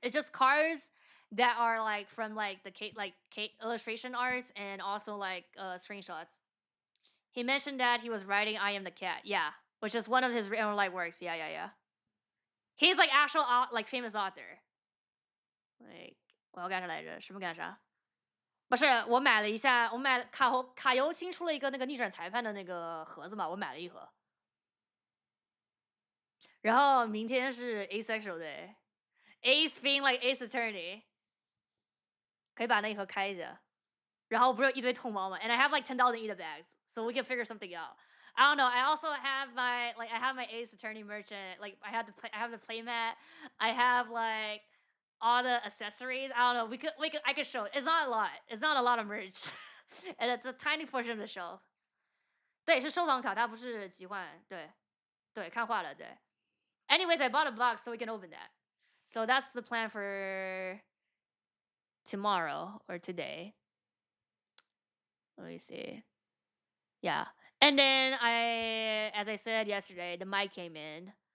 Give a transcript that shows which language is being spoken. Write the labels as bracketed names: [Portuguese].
[English] It's just cards that are like from like the illustration arts and also like screenshots. He mentioned that he was writing "I Am the Cat," yeah, which is one of his real life works. Yeah, yeah, yeah. He's like actual like famous author. [Chinese] Like 我要干啥来着？什么干啥？不是，我买了一下，我买了卡游新出了一个那个逆转裁判的那个盒子嘛，我买了一盒。然后明天是 asexual day， [English] Ace being like Ace Attorney， [Chinese] 可以把那一盒开一下。然后不是有一堆痛毛嘛 [English] and I have like 10,000 ETA bags, so we can figure something out. I don't know. I also have my Ace Attorney merchant. Like I have the playmat. I have like all the accessories. I don't know. I could show it. It's not a lot. It's not a lot of merch, and it's a tiny portion of the shelf. [Chinese] 对，是收藏卡，它不是集换。对，看画了。对。 [English] Anyways, I bought a box so we can open that. So that's the plan for tomorrow or today. Let me see. Yeah. And then as I said yesterday, the mic came in.